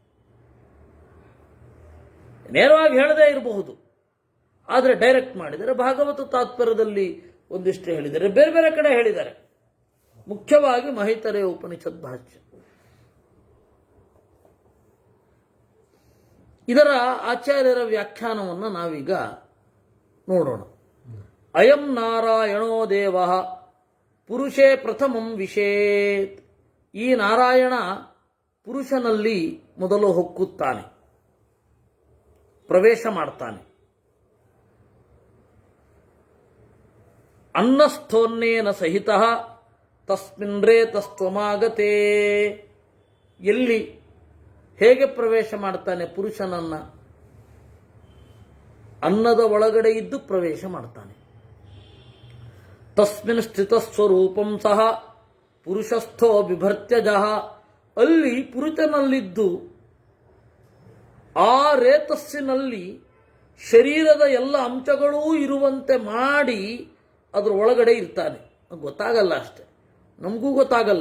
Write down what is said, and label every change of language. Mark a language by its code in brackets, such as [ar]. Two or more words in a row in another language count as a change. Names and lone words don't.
[kn] ನೇರವಾಗಿ ಹೇಳದೇ ಇರಬಹುದು, ಆದರೆ ಡೈರೆಕ್ಟ್ ಮಾಡಿದರೆ. ಭಾಗವತ ತಾತ್ಪರ್ಯದಲ್ಲಿ ಒಂದಿಷ್ಟು ಹೇಳಿದ್ದಾರೆ, ಬೇರೆ ಬೇರೆ ಕಡೆ ಹೇಳಿದ್ದಾರೆ. ಮುಖ್ಯವಾಗಿ ಮಹೈತರೇಯ ಉಪನಿಷತ್ ಭಾಷ್ಯ. ಇದರ ಆಚಾರ್ಯರ ವ್ಯಾಖ್ಯಾನವನ್ನು ನಾವೀಗ ನೋಡೋಣ. [sa] ಅಯಂ ನಾರಾಯಣೋ ದೇವ ಪುರುಷೇ ಪ್ರಥಮಂ ವಿಶೇತ್. [kn] ಈ ನಾರಾಯಣ ಪುರುಷನಲ್ಲಿ ಮೊದಲು ಹೊಕ್ಕುತ್ತಾನೆ, ಪ್ರವೇಶ ಮಾಡ್ತಾನೆ. [sa] ಅನ್ನಸ್ಥೋನ್ನೇನ ಸಹಿತ ತಸ್ಮಿನ್ ರೇತಸ್ತ್ವಮಾಗತೇ. [kn] ಎಲ್ಲಿ ಹೇಗೆ ಪ್ರವೇಶ ಮಾಡ್ತಾನೆ ಪುರುಷನನ್ನ? ಅನ್ನದ ಒಳಗಡೆ ಇದ್ದು ಪ್ರವೇಶ ಮಾಡ್ತಾನೆ. [sa] ತಸ್ಮಿನ್ ಸ್ಥಿತ ಸ್ವರೂಪಂ ಸಹ ಪುರುಷಸ್ಥೋ ಬಿಭರ್ತ್ಯಜಃ. [kn] ಅಲ್ಲಿ ಪುರುಷನಲ್ಲಿದ್ದು ಆ ರೇತಸ್ಸಿನಲ್ಲಿ ಶರೀರದ ಎಲ್ಲ ಅಂಶಗಳೂ ಇರುವಂತೆ ಮಾಡಿ ಅದರ ಒಳಗಡೆ ಇರ್ತಾನೆ. ಗೊತ್ತಾಗಲ್ಲ ಅಷ್ಟೆ, ನಮಗೂ ಗೊತ್ತಾಗಲ್ಲ.